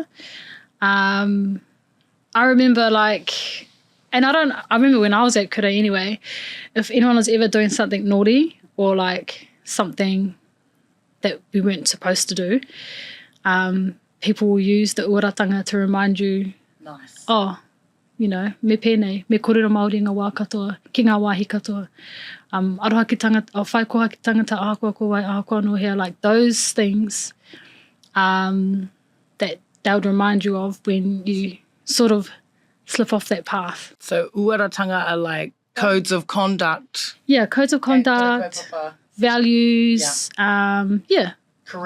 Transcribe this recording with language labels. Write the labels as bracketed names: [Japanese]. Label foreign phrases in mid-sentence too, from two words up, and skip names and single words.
[English] I remember I remember when I was at Kura anyway, if anyone was ever doing something naughty, or like something that we weren't supposed to do, people will use the uaratanga to remind you, nice. [Māori] Oh, me pēnei, me kōrero Māori ngā wā katoa, ki ngā wāhi katoa, aroha ki tangata, whai koha ki tangata, ahakoa ko wai, ahakoa no hea, [English] like those things that they would remind you of when you sort of slip off that path. So uaratanga are like codes of conduct. Yeah, codes of conduct, values, curriculum.